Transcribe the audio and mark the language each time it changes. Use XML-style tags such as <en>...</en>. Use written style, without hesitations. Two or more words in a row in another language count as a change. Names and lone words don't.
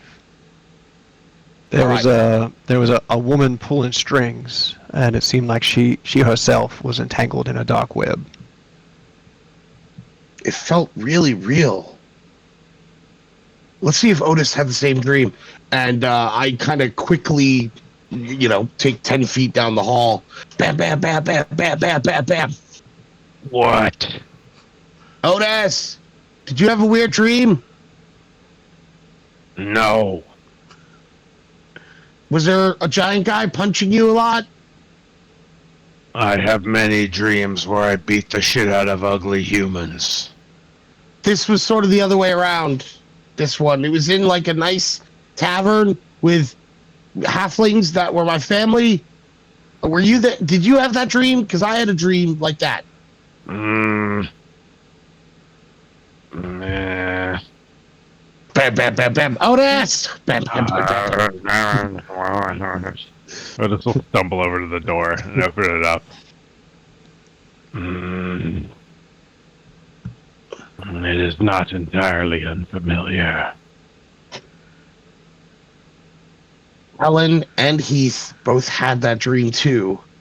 <en>There was a woman pulling strings, and it seemed like she herself was entangled in a dark web. It felt really real. Let's see if Otis had the same dream. And I kind of quickly, take 10 feet down the hall. Bam, bam, bam, bam, bam, bam, bam, bam. What? Otis, did you have a weird dream? No. Was there a giant guy punching you a lot? I have many dreams where I beat the shit out of ugly humans. This was sort of the other way around. This one. It was in like a nice tavern with halflings that were my family. Were you there? Did you have that dream? Because I had a dream like that. Nah. Bam, bam, bam, bam. Otis! Bam, bam, bam, bam. I'll just stumble over to the door and open it up. It is not entirely unfamiliar. Helen and Heath both had that dream too.</en>